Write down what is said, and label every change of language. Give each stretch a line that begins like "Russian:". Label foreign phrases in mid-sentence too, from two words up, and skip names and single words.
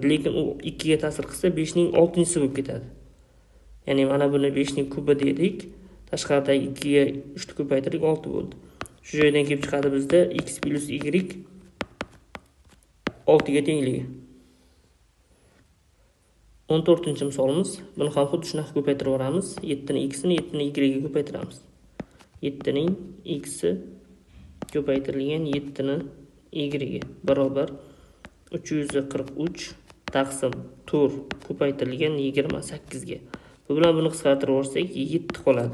Uzbek: Lekin u 2 ga ta'sir qilsa 5 ning 6-inchisi bo'lib ketadi. Ya'ni mana buni 5 ning kubi dedik. Tashqaridagi 2 ga 3 ni ko'paytirdik 6 bo'ldi. Shu joydan kelib chiqadi bizda x plus y 6 ga tengligi. 14-misolimiz. Buni ham xuddi shunaqa ko'paytirib yuboramiz. 7 ni x ni 7 ni y ga ko'paytiramiz. 7 ning x ko'paytirilgan 7 ni y ga barobar 343 taqsim 4 ko'paytirilgan 28 ga. Bu bilan buni qisqartirib yuborsak 7 qoladi.